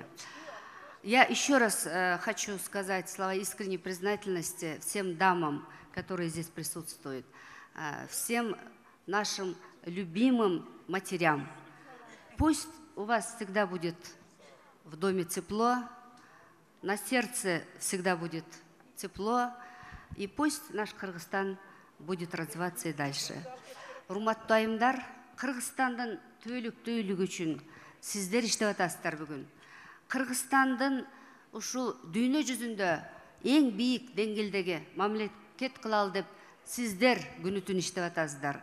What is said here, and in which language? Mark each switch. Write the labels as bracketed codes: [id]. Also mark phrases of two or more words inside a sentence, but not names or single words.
[ru] Я еще раз хочу сказать слова искренней признательности всем дамам, которые здесь присутствуют, всем нашим любимым матерям. Пусть у вас всегда будет в доме тепло, на сердце всегда будет тепло, и пусть наш Кыргызстан будет развиваться и дальше. [ky] Урматтуу айымдар, Кыргызстандын түбөлүктүүлүгү үчүн сиздер иштеп атасыздар бүгүн. Кыргызстандын ушул дүйнө жүзүндө эң бийик деңгээлдеги мамлекет кылалы деп сиздер күнү түн иштеп атасыздар.